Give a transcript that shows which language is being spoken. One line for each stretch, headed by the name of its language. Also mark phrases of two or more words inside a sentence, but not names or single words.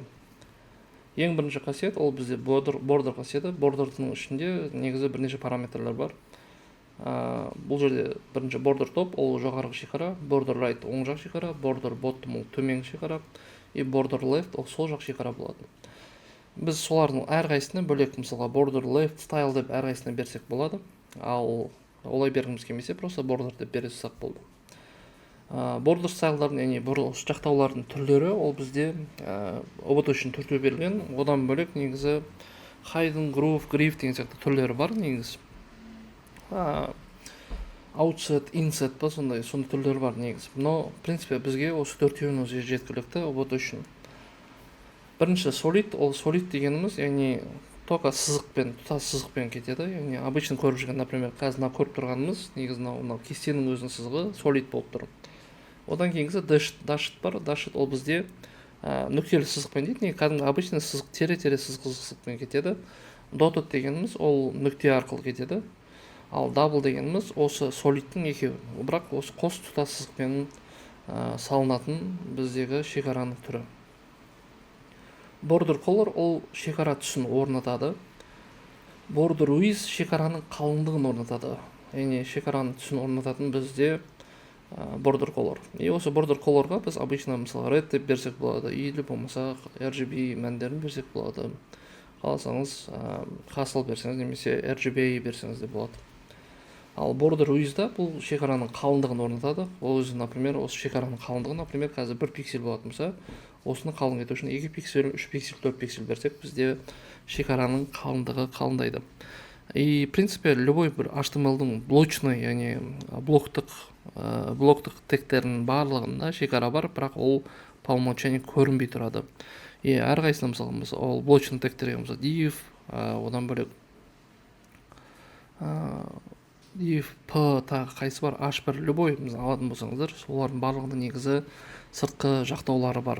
Kazakh: Ең бірінші қасиет ол бізде бордер қасиеті. Бордердің ішінде негізі бірнеше параметрлер бар. Бұл жерде бірінші
English: border top,
Kazakh: ол жоғарғы шекара,
English: border right
Kazakh: оң жақ шекара,
English: border bottom
Kazakh: ол төменгі шекара, и
English: border left
Kazakh: ол сол жақ шекара болады. Біз солардың әрқайсысына бөлек, мысалға
English: border left style
Kazakh: деп әрқайсысына берсек болады. Ал олай бергіміз келмесе, просто бордер деп бере салсақ болды. Бордер стайлдардың, яғни жақтаулардың түрлері ол бізде OBT үшін төртеу берілген. Одан бөлек негізі
English: hidden, groove, grief
Kazakh: деген сияқты түрлері бар негізі.
English: Outset, inset
Kazakh: па сондай түрлері бар негізі.
Russian: Но, в принципе,
Kazakh: бізге осы төртеуін өзі жеткілікті OBT үшін. Бірінші solid, ол solid дегеніміз, яғни только сызықпен, тұтас сызықпен кетеді. Яғни обычно көріп жүрген, например, қазір көріп тұрғанымыз, негізі мынау кестенің өзінің сызығы solid болып тұр. Одан кейінгісі dashed бар. Dashed ол бізде нүктелі сызықпен дейді. Неге кәдімгі обычный сызық, тере-тере сызықпен кетеді. Dotted дегеніміз ол нүкте арқылы кетеді. Ал double дегеніміз осы solidтің екеуі. Бірақ осы қос тұтас сызықпен салынатын біздегі шекараның түрі.
English: Border color
Kazakh: ол шекара түсін орнатады.
English: Border width
Kazakh: шекараның қалыңдығын орнатады. Яғни шекараның түсін орнататын бізде
English: border color.
Kazakh: И осы
English: border colorға
Kazakh: біз обычно мысалы red деп берсек болады, или болмаса RGB мәндерін берсек болады. Қаласаңыз hassle берсеңіз немесе RGB берсеңіз де болады. Ал
English: border width
Kazakh: бұл шекараның қалыңдығын орнатады. Ол өзі, например, осы шекараның қалыңдығы, например, қазір 1 пиксель болатын болса, осыны қалың ету үшін 2 пиксель, 3 пиксель, 4 пиксель берсек, бізде шекараның қалыңдығы қалыңдайды.
Russian: И, в принципе, любой
Kazakh: бір HTML-дің блочный, яғни блоктық тегтерінің барлығында шекара бар, бірақ ол
Russian: по умолчанию
Kazakh: көрінбей тұрады. И әрқайсысында мысалы, ол блочный тегтерге мысалы div, одан бөлек div, p тағы қайсы бар, h1, любой алатын болсаңыздар, солардың барлығында негізі сыртқы жақтаулары бар.